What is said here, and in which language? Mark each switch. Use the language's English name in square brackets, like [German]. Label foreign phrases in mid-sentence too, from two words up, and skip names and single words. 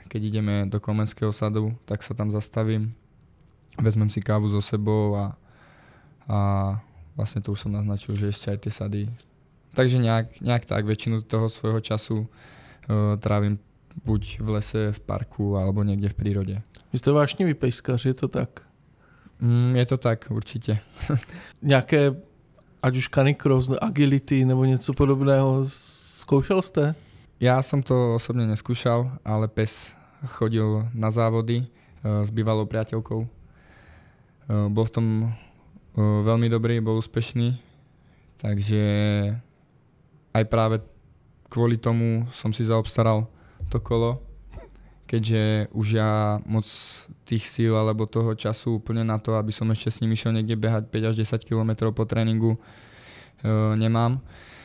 [Slovak] Keď ideme do Komenského sadu, tak sa tam zastavím, vezmem si kávu so sebou a vlastne to už som naznačil, že ešte aj tie sady. Takže nejak tak väčšinu toho svojho času trávim buď v lese, v parku alebo niekde v prírode. [Czech] Vy ste vášnivý pejskař, je to tak? [Slovak] Je to tak, určite. [Czech] Nějaké, ať už canicross, agility nebo něco podobného, zkoušel jste? [Slovak] Ja som to osobne neskúšal, ale pes chodil na závody s bývalou priateľkou. Bol v tom veľmi dobrý, bol úspešný, takže aj práve kvôli tomu som si zaobstaral to kolo, keďže už ja moc tých síl alebo toho času úplne na to, aby som ešte s ním išiel niekde behať 5 až 10 km po tréningu nemám.